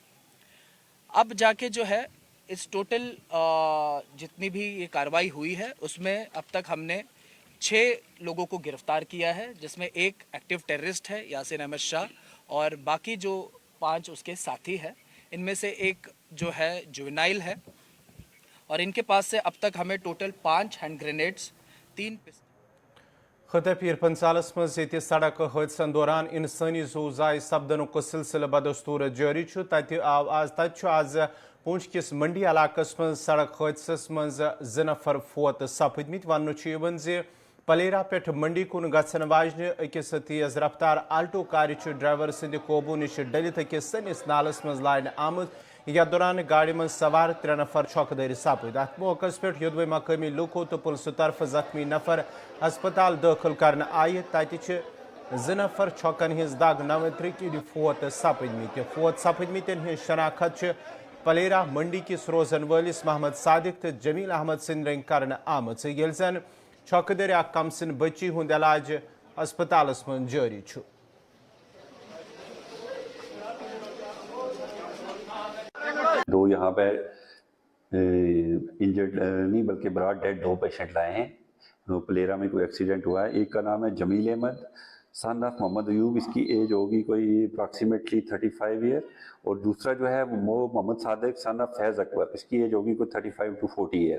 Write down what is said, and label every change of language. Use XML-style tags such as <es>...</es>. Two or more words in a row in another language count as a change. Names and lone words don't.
<hi>अब जाके जो है इस टोटल जितनी भी ये कार्रवाई हुई है उसमें अब तक हमने 6 लोगों को गिरफ्तार किया है, जिसमें एक</hi> <en>active terrorist</en> <hi>है यासीन अहमद शाह और बाकी जो 5 उसके साथी हैं, इनमें से एक जो है जुवेनाइल है और इनके पास से अब तक हमें टोटल 5</hi> <en>hand grenades,</en> <hi>3 पिस्टल।</hi> <ks>खत पीर पंचालस मज ये सड़क हादसन दौरान इंसानी जू जाय सपदन सिलसिल बदस्तूर जारी तत आव आज पूंछ किस मंडी इलाकस मज सड़क हादसस मज 2 नफर फोत सपदमित वन पलेरा पे मंडी कुन गन वाजन अकिस तेज रफ्तार आल्टो कार ड्राइवर सद कोबू नश डलित अकिस सनिस नालस मज लान आमद यथ दौरान गाड़ी मज सवार 3 नफर छौकदारी सपद। अत मौके पे योदवे मकामी लुको तो पुलिस तरफ जख्मी नफर अस्पताल दाखिल कर आय तत 2 नफर छौकन हज दग 39 फोत सपदमित हज शनाखत पलेरा मंडी किस रोजन वलिस मोहम्मद सादिक तो जमील अहमद सिंद रंग कर आमत ये जन छौकदार कम सिन बच्ची हुंद इलाज अस्पतालस मज जारी।</ks> <hi>दो यहाँ पे इंजर्ड नहीं बल्कि</hi> <en>brought dead</en> <hi>2 पेशेंट लाए हैं। तो पलेरा में कोई एक्सीडेंट हुआ है। एक का नाम है जमील अहमद</hi> <en>son of</en> <hi>मोहम्मद अयूब, इसकी एज होगी कोई</hi> <en>approximately 35 year,</en> <hi>और दूसरा जो है वो मोहम्मद सादिक</hi> <en>son of</en> <hi>फैज़ अकबर, इसकी एज होगी कोई</hi> <en>35 to 40 year.</en>